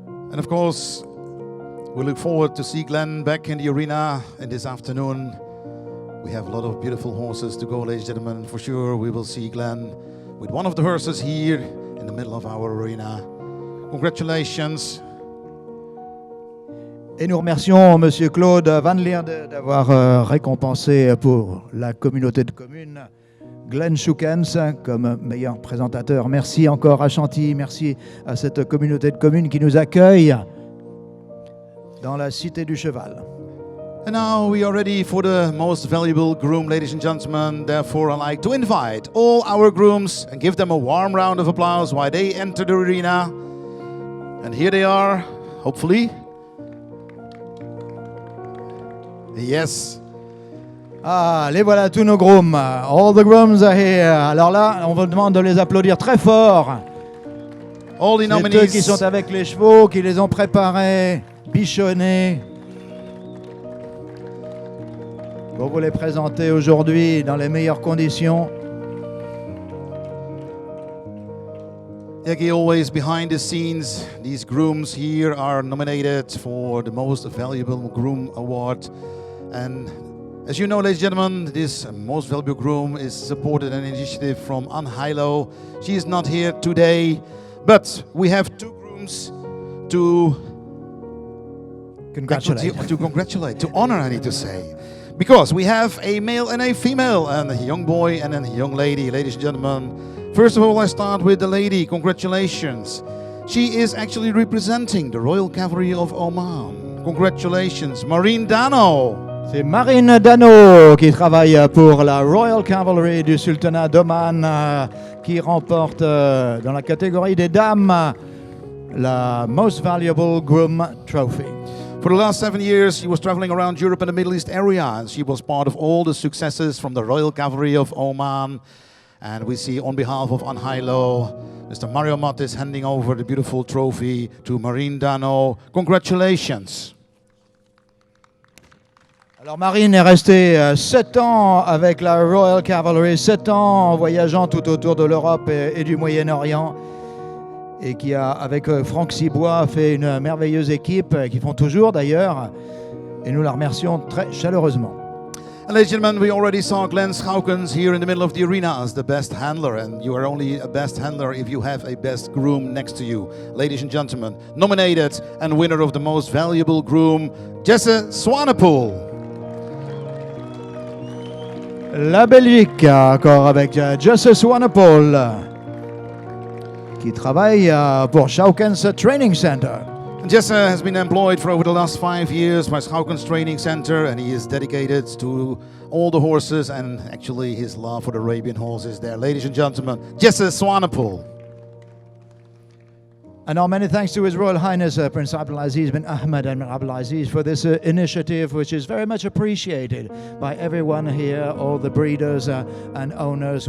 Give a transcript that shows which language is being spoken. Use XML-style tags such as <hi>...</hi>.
<en>And of course, we look forward to see Glenn back in the arena in this afternoon. We have a lot of beautiful horses to go, ladies and gentlemen. For sure, we will see Glenn with one of the horses here in the middle of our arena. Congratulations.</en> <fr>Et nous remercions Monsieur Claude Van Lierde d'avoir récompensé pour la communauté de communes Glenn Shukens comme meilleur présentateur. Merci encore à Chantilly, merci à cette communauté de communes qui nous accueille dans la Cité du Cheval.</fr> <en>And now we are ready for the most valuable groom, ladies and gentlemen. Therefore, I'd like to invite all our grooms and give them a warm round of applause while they enter the arena. And here they are, hopefully. Yes.</en> <fr>Ah, les voilà tous nos grooms.</fr> <en>All the grooms are here.</en> <fr>Alors là, on vous demande de les applaudir très fort.</fr> <en>All the</en> <fr>C'est eux</fr> <en>nominees.</en> <fr>qui sont avec les chevaux, qui les ont préparés, bichonnés, pour vous les présenter aujourd'hui dans les meilleures conditions.</fr> <en>Jackie, always behind the scenes, these grooms here are nominated for the Most Valuable Groom Award. And as you know, ladies and gentlemen, this Most Valuable Groom is supported an initiative from Anne Heilo. She is not here today, but we have two grooms to Congratulate. to honor, I need to say. Because we have a male and a female, and a young boy and a young lady, ladies and gentlemen. First of all, I start with the lady. Congratulations. She is actually representing the Royal Cavalry of Oman. Congratulations, Marine Dano.</en> <fr>C'est Marine Dano qui travaille pour la Royal Cavalry du Sultanat d'Oman, qui remporte dans la catégorie des dames la Most Valuable Groom Trophy.</fr> <en>For the last 7 years, she was traveling around Europe and the Middle East area, and she was part of all the successes from the Royal Cavalry of Oman. And we see on behalf of Anne Heilo, Mr. Mario Mott is handing over the beautiful trophy to Marine Dano. Congratulations.</en> <fr>Alors Marine est restée 7 ans avec la Royal Cavalry, 7 ans en voyageant tout autour de l'Europe et du Moyen-Orient, et qui a, avec Franck Cibois, fait une merveilleuse équipe, qui font toujours d'ailleurs, et nous la remercions très chaleureusement.</fr> <en>And ladies and gentlemen, we already saw Glenn Schoukens here in the middle of the arena as the best handler, and you are only a best handler if you have a best groom next to you. Ladies and gentlemen, nominated and winner of the Most Valuable Groom, Jesse Swanepoel.</en> <fr>La Belgique, encore avec Jesse Swanepoel, qui travaille pour Schoukens Training Center.</fr> <en>Jesse has been employed for over the last 5 years by Schoukens Training Center, and he is dedicated to all the horses, and actually his love for the Arabian horse is there. Ladies and gentlemen, Jesse Swanepoel. And our many thanks to His Royal Highness Prince Abdulaziz bin Ahmed Al Abdulaziz for this initiative, which is very much appreciated by everyone here, all the breeders and owners.</en>